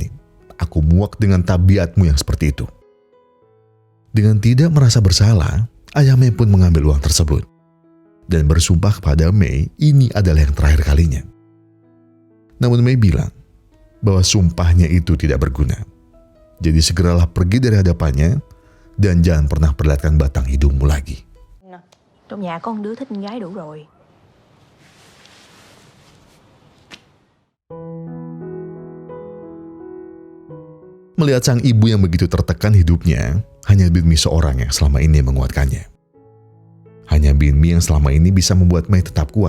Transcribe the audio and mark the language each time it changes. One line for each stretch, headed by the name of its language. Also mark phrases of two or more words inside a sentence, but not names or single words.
Indonesian: Aku muak dengan tabiatmu yang seperti itu. Dengan tidak merasa bersalah, ayah Mei pun mengambil uang tersebut dan bersumpah kepada Mei ini adalah yang terakhir kalinya. Namun Mei bilang bahwa sumpahnya itu tidak berguna. Jadi segeralah pergi dari hadapannya dan jangan pernah perlihatkan batang hidungmu lagi.
Vietnamese: Trong nhà có con đứa thích con gái đủ rồi.
Indonesian: Melihat sang ibu yang begitu tertekan hidupnya, hanya Bin Mi seorang yang selama ini menguatkannya. Hanya Bin Mi yang selama ini bisa membuat Mei tetap kuat.